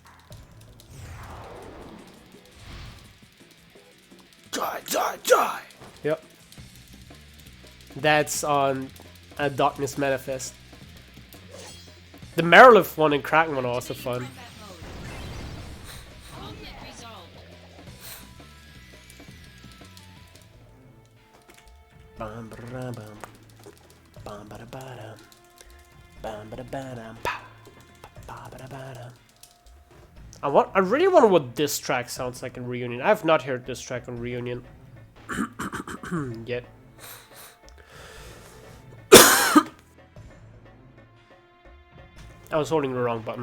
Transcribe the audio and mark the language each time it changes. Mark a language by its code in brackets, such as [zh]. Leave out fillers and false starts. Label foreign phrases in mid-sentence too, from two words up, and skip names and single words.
[en] Die, die, die! Yep. That's on a Darkness Manifest. The Merilith one and Kraken one are also fun. Conflict resolved. Bam ba bam, bam ba ba bam ba ba I really wonder what this track sounds like in Reunion. I have not heard this track on Reunion yet. I was holding the wrong button.